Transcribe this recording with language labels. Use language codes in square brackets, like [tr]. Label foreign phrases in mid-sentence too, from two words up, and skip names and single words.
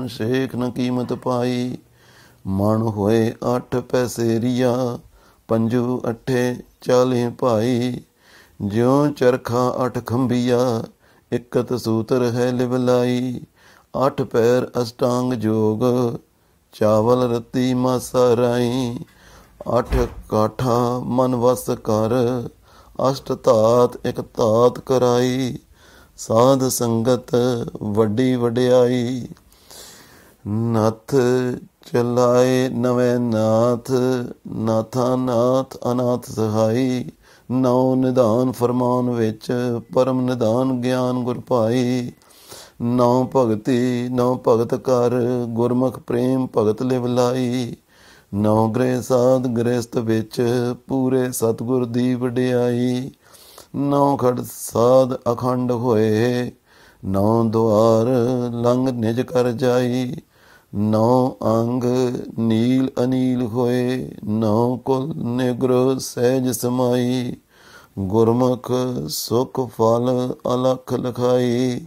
[pa] ਸ਼ੇਖ ਨ ਕੀਮਤ ਪਾਈ, ਮਣ ਹੋਏ ਅਠ ਪੈਸੇਰੀਆ, ਪੰਜੂ ਅਠੇ 40 ਭਾਈ, ਜਿਉਂ ਚਰਖਾ ਅਠ ਖੰਭੀਆ, ਇਕਤ ਸੂਤ੍ਰ ਹੈ ਲਿਵਲਾਈ, ਅਠ ਪੈਰ ਅਸ਼ਟਾਂਗ ਜੋਗ, ਚਾਵਲ ਰੱਤੀ ਮਾਸਾ ਰਾਈ, ਅਠ ਕਾਠਾ ਮਨ ਵਸ ਕਰ, ਅਸ਼ਟ ਧਾਤ ਇਕ ਧਾਤ ਕਰਾਈ, ਸਾਧ ਸੰਗਤ ਵੱਡੀ ਵਡਿਆਈ, ਨਥ ਚਲਾਏ ਨਵੇ ਨਾਥ, ਨਾਥਾ ਨਾਥ ਅਨਾਥ ਸਹਾਈ, ਨਉ ਨਿਧਾਨ ਫੁਰਮਾਨ ਵਿਚ, ਪਰਮ ਨਿਧਾਨ ਗਿਆਨ ਗੁਰ ਪਾਈ, ਨਉ ਭਗਤਿ ਨਉ ਭਗਤ ਕਰ, ਗੁਰਮੁਖ ਪ੍ਰੇਮ ਭਗਤ ਲਿਵ ਲਾਈ, ਨਉ ਗ੍ਰਿਹ ਸਾਧ ਗ੍ਰਿਹਸਤ ਵਿਚ, ਪੂਰੇ ਸਤਿਗੁਰ ਦੀ ਵਡਿਆਈ, ਨਉ ਖੜ ਸਾਧ ਅਖੰਡ ਹੋਏ, ਨਉ ਦੁਆਰ ਲੰਘ ਨਿਜ ਘਰ ਜਾਈ, ਨਉ ਅੰਗ ਨੀਲ ਅਨੀਲ ਹੋਏ, ਨਉ ਕੁਲ ਨਿਗ੍ਰਹ ਸਹਜ ਸਮਾਈ, ਗੁਰਮੁਖ ਸੁਖ ਫਲ ਅਲਖ ਲਖਾਈ,